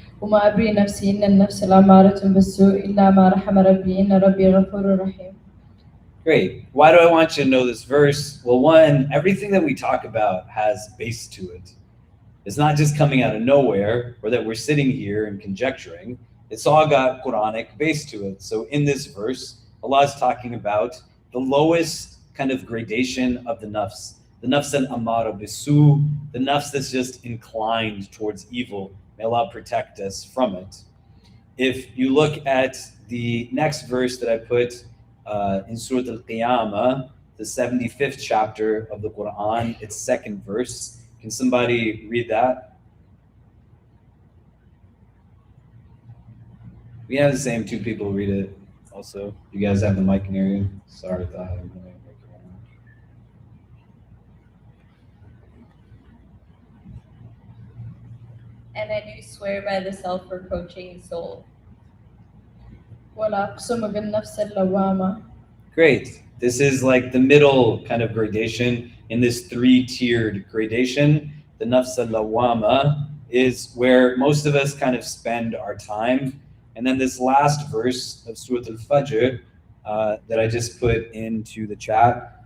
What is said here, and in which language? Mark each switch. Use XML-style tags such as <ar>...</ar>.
<ar>وما أبري نفسي إن النفس لأمارة بالسوء إلا ما رحم ربي إن ربي غفور رحيم.</ar> <en>Great. Why do I want you to know this verse? Well, one, everything that we talk about has base to it. It's not just coming out of nowhere or that we're sitting here and conjecturing. It's all got Quranic base to it. So in this verse, Allah is talking about the lowest kind of gradation of the nafs al-amara bisu, the nafs that's just inclined towards evil. May Allah protect us from it. If you look at the next verse that I put in Surah Al-Qiyamah, the 75th chapter of the Quran, its second verse. Can somebody read that? We have the same two people read it also. You guys have the mic near you? Sorry if I have the mic. And I do swear by the self-reproaching soul.</en> <ar>ولا أقسم بالنفس اللوامة.</ar> <en>Great. This is like the middle kind of gradation in this three-tiered gradation. The nafs al-lawama is where most of us kind of spend our time. And then this last verse of Surah Al-Fajr that I just put into the chat.</en>